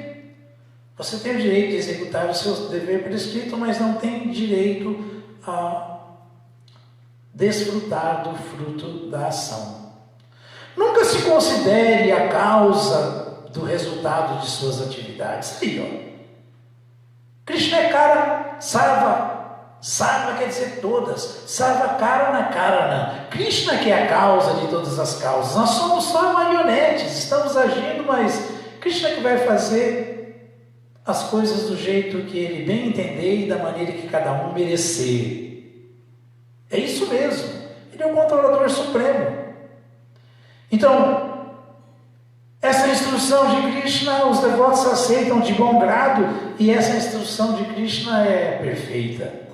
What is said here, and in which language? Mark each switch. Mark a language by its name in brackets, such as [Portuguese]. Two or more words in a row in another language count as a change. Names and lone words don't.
[Portuguese] Você tem o direito de executar o seu dever prescrito, mas não tem direito a desfrutar do fruto da ação. Nunca se considere a causa do resultado de suas atividades. Aí, ó. Krishna é cara, sarva. Sarva quer dizer todas. [Sanskrit] सर्व कारण कारण. [Portuguese] Krishna que é a causa de todas as causas. Nós somos só marionetes, estamos agindo, mas Krishna que vai fazer as coisas do jeito que ele bem entender e da maneira que cada um merecer. É isso mesmo. Ele é o controlador supremo. Então, essa instrução de Krishna, os devotos aceitam de bom grado, e essa instrução de Krishna é perfeita.